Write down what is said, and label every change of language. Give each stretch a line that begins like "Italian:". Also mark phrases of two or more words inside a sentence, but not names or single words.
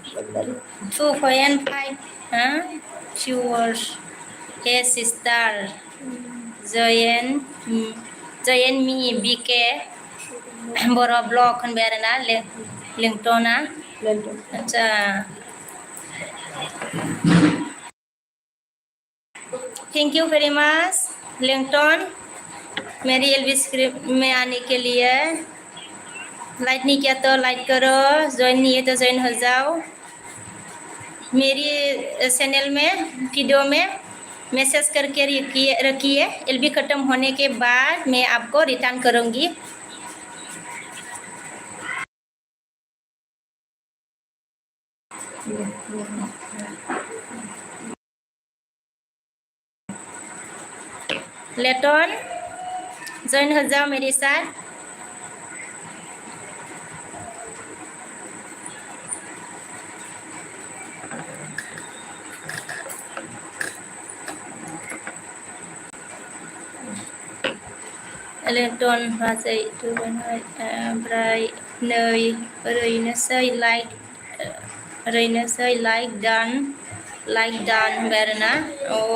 Bodo: 2.5 viewers हे सिस्टार जयेन मी बिके बर' ब्लग होनबाय आरोना लिंटना आदसा
English: thank you very much
Hindi: लिंटन मेरी एलबी स्क्रिप्ट में आने के लिए लाइक नहीं किया तो लाइक करो ज्वाइन नहीं है तो ज्वाइन हो जाओ मेरी चैनल में वीडियो में मैसेज करके रखिए एलबी ख़त्म होने के बाद मैं आपको रिटर्न करूँगी लेटन जॉइन हो जाओ मेरे साथ
Bodo: लेटन बाजै ओमफ्राय नै ओरैनोसै लाइक डान होनबाय आरोना अ